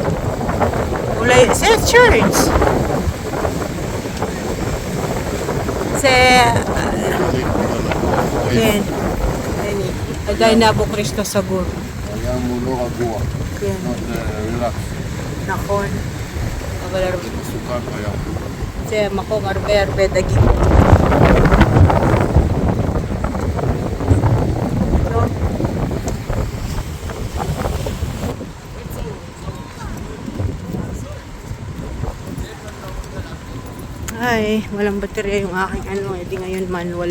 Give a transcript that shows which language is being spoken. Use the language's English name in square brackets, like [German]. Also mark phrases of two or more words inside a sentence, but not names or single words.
[Hebrew] אולי זה צ'רץ'. זה... כן. עדיין אבו כריסטו סגור. הים הוא לא רגוע. כן. רילקס. נכון. אבל הרבה... מסוכן בים. זה מקום הרבה דגים. [Filipino] Ay, walang baterya yung aking ano, hindi ngayon manual.